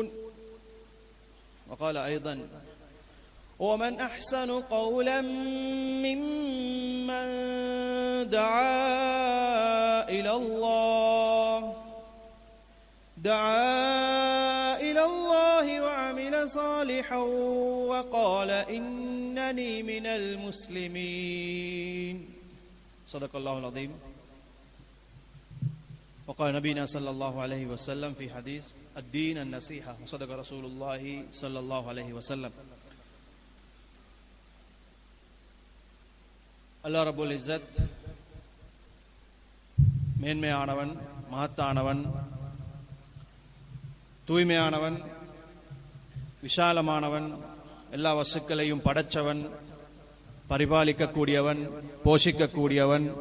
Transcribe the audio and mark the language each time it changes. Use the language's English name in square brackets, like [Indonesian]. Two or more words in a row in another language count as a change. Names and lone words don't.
[Arabic] وقال أيضا ومن أحسن قولا ممن دعا إلى الله وعمل صالحا وقال إنني من المسلمين. صدق الله العظيم. وقال نبينا صلى الله عليه وسلم في حديث الدين النصيحة وصدق رسول الله صلى الله عليه وسلم. الله رب العزة [Tamil] மேன்மையானவன், மகத்தானவன், தூய்மையானவன், விஷாலமானவன், எல்லா வஸ்துக்களையும் படைச்சவன், பரிபாலிக்கக்கூடியவன், போஷிக்கக்கூடியவன்.